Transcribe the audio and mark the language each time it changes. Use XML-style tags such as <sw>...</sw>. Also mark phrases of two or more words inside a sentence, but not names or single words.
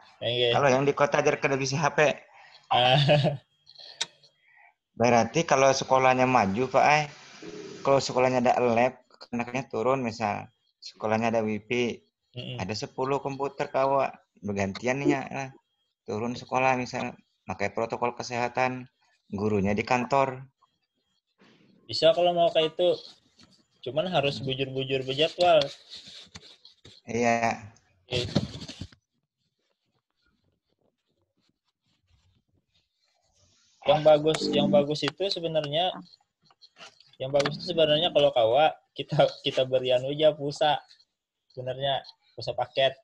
<bjn>Kalau yang di kota aja kada bisa HP. Berarti kalau sekolahnya maju Pak, kalau sekolahnya ada lab, anaknya turun misal, sekolahnya ada WiFi, ada 10 komputer kawa, bergantian nih turun sekolah misal, pakai protokol kesehatan, gurunya di kantor. Bisa kalau mau kayak itu, cuman harus bujur-bujur berjadwal.</bjn> <id>Iya.</id> <bjn>Yang bagus itu sebenarnya kalau kawa kita berian aja pulsa sebenarnya pulsa paket.</bjn>